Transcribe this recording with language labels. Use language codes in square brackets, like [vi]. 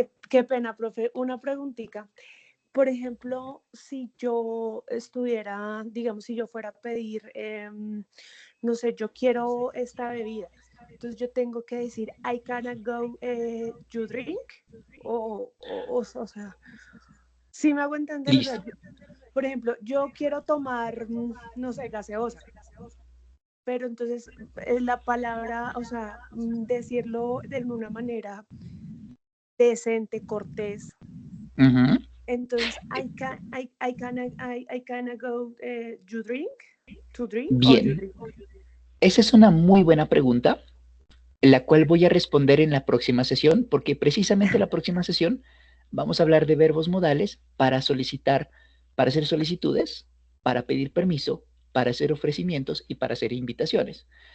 [es] qué pena, profe. Una preguntita. por ejemplo, si yo estuviera, digamos, si yo fuera a pedir, no sé, yo quiero esta bebida, entonces yo tengo que decir, [en] I cannot go, you drink, [es] o sea, sí me hago entender, o sea, Listo. por ejemplo, yo quiero tomar, no sé, gaseosa, pero entonces la palabra, o sea, decirlo de una manera decente, cortés. Ujú. Entonces, [en] I can go, you drink, to drink, or you [es] Bien, [en] drink. [es] esa es una muy buena pregunta, la cual voy a responder en la próxima sesión, porque precisamente la próxima sesión vamos a hablar de verbos modales para solicitar, para hacer solicitudes, para pedir permiso, para hacer ofrecimientos y para hacer invitaciones.